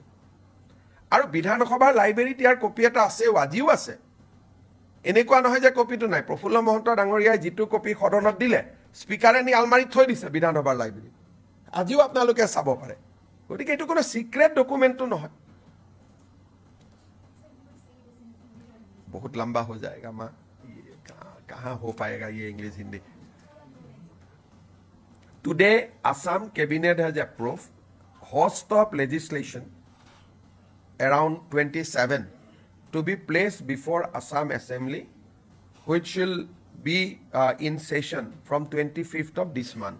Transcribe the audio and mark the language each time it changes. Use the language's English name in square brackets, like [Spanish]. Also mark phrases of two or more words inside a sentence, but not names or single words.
[Assamese] আৰু বিধানসভাৰ লাইব্ৰেৰীত ইয়াৰ কপি এটা আছেও, আজিও আছে। এনেকুৱা নহয় যে কপিটো নাই। প্ৰফুল্ল মহন্ত ডাঙৰীয়াই যিটো কপি সদনত দিলে, স্পীকাৰে নি আলমাৰীত থৈ দিছে বিধানসভাৰ লাইব্ৰেৰীত, আজিও আপোনালোকে চাব পাৰে। গতিকে এইটো কোনো [English] secret documentটো [Assamese] নহয়। [Hindi] बहुत लंबा हो जाएगा माँ, कहाँ हो पाएगा ये [English] English Hindi. Today Assam cabinet has approved host of legislation around 27 to be placed before Assam Assembly, which will be in session from 25th of this month.